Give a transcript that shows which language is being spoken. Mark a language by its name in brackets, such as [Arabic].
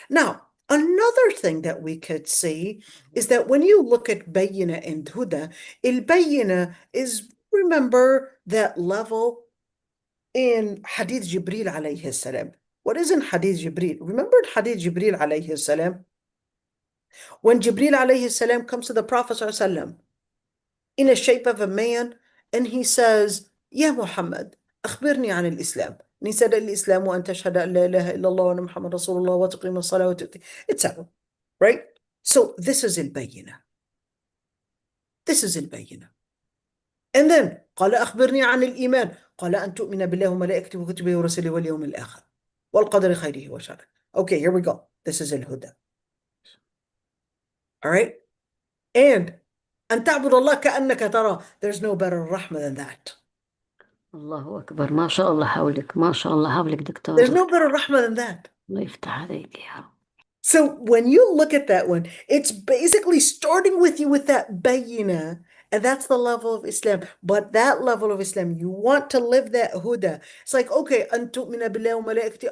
[English] Now, another thing that we could see is that when you look at bayina and huda, il-bayina is, remember that level in Hadith Jibril alayhi salam. What is in Hadith Jibril? Remember in Hadith Jibril alayhi salam? When Jibril alayhi salam comes to the Prophet sallam in the shape of a man, and he says, Ya Muhammad, [Arabic] أخبرني عن الإسلام. [English] And he said, [Arabic] الإسلام وأن تشهد أن لا إله إلا الله وأن محمد رسول الله وتقيم الصلاة وتؤتي, etc. [English] Right? So this is البينة. This is البينة. [Arabic] And then قال أخبرني عن الإيمان. قال أن تؤمن بالله وملائكته وكتبه ورسله واليوم الآخر والقدر خيره وشره. [English] Okay, here we go. This is الهدى. All right? And [Arabic] أن تعبد الله كأنك تراه. [English] There's no better rahmah than that. [Arabic] الله أكبر، ما شاء الله حولك، ما شاء الله حولك [English] There's [Arabic] دكتورة. [English] no better rahmah than that. [Arabic] الله يفتح عليك يا رب. [English] So when you look at that one, it's basically starting with you with that bayina, and that's the level of Islam. But that level of Islam, you want to live that huda. It's like, okay, [Arabic] an tu'mina billahi wa malaikati.